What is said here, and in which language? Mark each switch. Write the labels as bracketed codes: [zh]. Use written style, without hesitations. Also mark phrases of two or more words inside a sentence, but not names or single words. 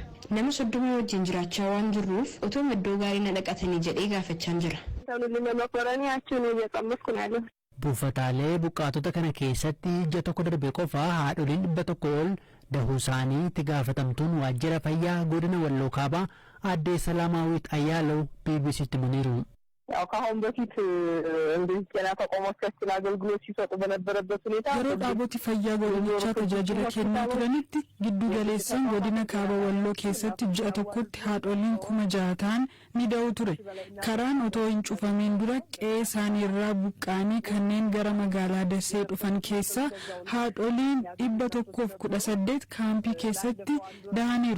[om] Nama 30 wajjin jiraachaa waan jirruuf otoo iddoo gaarii na dhaqatanii jedhee gaafachaan jira. Buufataalee buqqaatota kana keessatti ji'a tokko darbe qofa haadholiin 100 ol dahuu isaanii itti gaafatamtuun waajjira fayyaa godina Walloo Kaabaa aadde Salaamaawit Ayyaalaw BBC'tti himaniiru. [am] ያው ከአሁን በፊት እንግዲህ ጤና ተቋማት ከፍተኛ አገልግሎት ሲሰጡ በነበረበት ሁኔታ [om] yeroo dhaaboti fayyaa godinicha tajaajila kennaa turanitti giddu galeessaan godina kaaba walloo keessatti ji'a tokkotti haadholiin 6,000 ni da'u ture. Karaan otoo hin cufamiin dura qe'ee isaanii irraa buqqaanii kanneen gara magaalaa Dassee dhufan keessaa haadholiin 118 kaampii keessatti da'aniiru.